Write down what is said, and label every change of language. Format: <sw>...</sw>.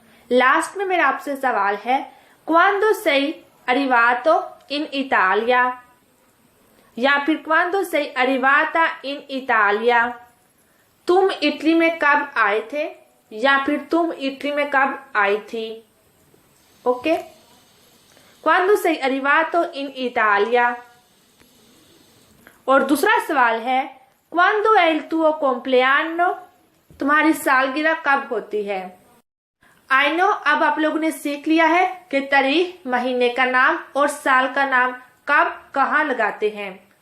<hi>Last में मेरा आपसे सवाल है,</hi> <it>quando sei arrivato in Italia,</it> <hi>या फिर</hi> <it>quando sei arrivata in Italia,</it> <hi>तुम इटली में कब आए थे या फिर तुम इटली में कब आई थी।</hi> <it>ओके, quando sei arrivato in Italia।</it> <hi>और दूसरा सवाल है</hi> <it>quando è il tuo compleanno,</it> <hi>तुम्हारी सालगिरह कब होती है। आई नो अब आप लोगों ने सीख लिया है कि तारीख, महीने का नाम और साल का नाम कब कहाँ लगाते हैं।</hi>